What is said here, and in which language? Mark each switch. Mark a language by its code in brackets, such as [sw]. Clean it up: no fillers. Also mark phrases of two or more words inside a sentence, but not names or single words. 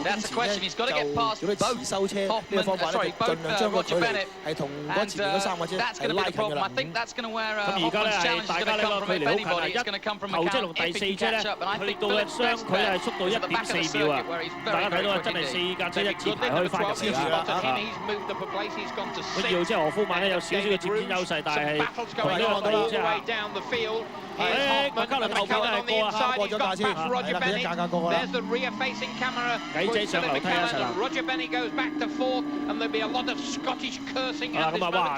[en] That's the question. He's got to get past both Hoffman, both Roger Bennett. And that's going to be the problem. I think that's going to where Hoffman's challenge is going to come from. If anybody, it's going to come from McCallan if he can catch up. And I think Philip's best bet is at the back of the circuit where he's very, very [yue] 真係4架車一字排可以翻入嚟啦。佢要即係何夫曼咧有少少嘅佔先優勢，但係佢呢個第二麥卡倫後邊都係過啊，過咗架先，係啦，佢一架過啦。矮仔上樓梯啊，實啦。咁啊，哇！